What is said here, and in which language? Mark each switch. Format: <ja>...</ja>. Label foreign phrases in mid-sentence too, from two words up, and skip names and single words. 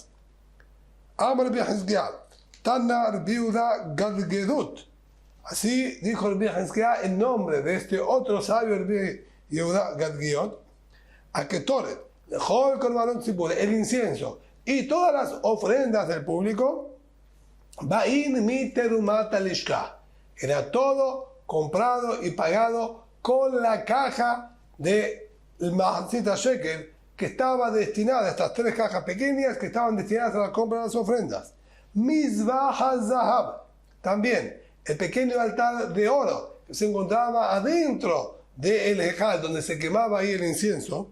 <arc>אמר רבי חזקיה, תנא רבי יהודה גדגדות.</arc> <es>Así dijo Rabbi Hizkiah en nombre de este otro sabio Rabbi Yehuda Gadgedut, a Ketoret, el incienso y todas las ofrendas del público,</es> <he>באין מתרומת הלשכה.</he> <es>Era todo comprado y pagado con la caja de el</es> <he>מחצית שקל,</he> <es>que estaba destinada, estas 3 cajas pequeñas que estaban destinadas a la compra de las ofrendas.</es> <he>מזבח הזהב,</he> <es>también el pequeño altar de oro que se encontraba adentro del Ejal, donde se quemaba ahí el incienso.</es>